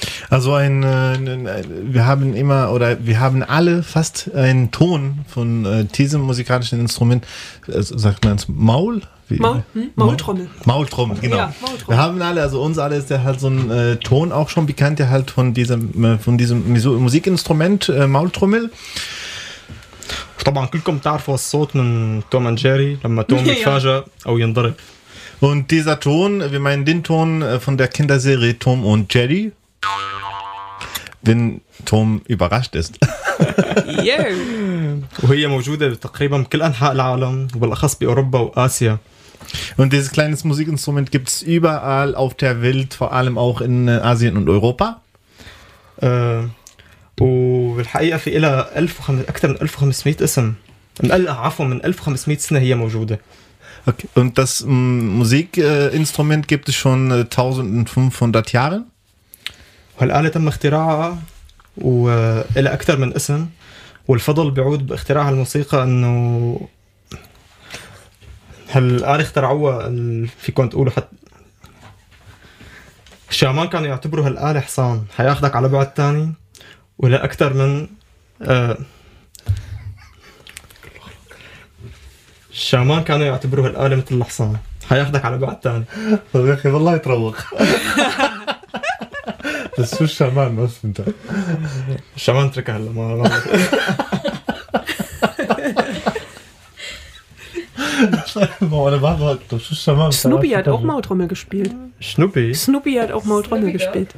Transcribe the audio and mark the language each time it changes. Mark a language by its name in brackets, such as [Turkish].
[German] Also ein, wir haben immer oder wir haben alle fast einen Ton von diesem musikalischen Instrument, sagt man es Maul? Wie? Maultrommel. Maultrommel, genau. Ja, Maultrommel. Wir haben alle, also uns alle ist ja halt so ein Ton auch schon bekannt, ja halt von diesem Musikinstrument Maultrommel. [Arabic] طبعا كلكم تعرفوا الصوت من توم اند جيري لما توم يتفاجأ أو ينضرب. [German] Und dieser Ton, wir meinen den Ton von der Kinderserie Tom und Jerry. Wenn Tom überrascht ist. [Arabic] وهي موجودة تقريبا بكل أنحاء العالم وبالأخص بأوروبا وآسيا. [German] Und dieses kleine Musikinstrument gibt es überall auf der Welt, vor allem auch in Asien und Europa. [Arabic] وبالحقيقة في إلها أكثر من 1500 اسم. من 1500 سنة هي موجودة. Okay. [German] Und das Musikinstrument gibt es schon 1500 Jahre. [Arabic] والآلة تم اختراعها وإلى أكثر من اسم والفضل بيعود باختراع الموسيقى أنه هالآلة اخترعوها في كنت أقوله حتى الشامان كانوا يعتبروا هالآلة حصان حياخدك على بعد تاني ولا أكثر من الشامان كانوا يعتبروا هالآلة مثل الحصان حياخدك على بعد تاني. طيب يا أخي بالله يتروق. [German] Das ist so Schaman, was denn da? Schaman-Tricker, hallo, mal. Snoopy hat auch Maultrommel gespielt. Snoopy? Snoopy hat auch Maultrommel gespielt.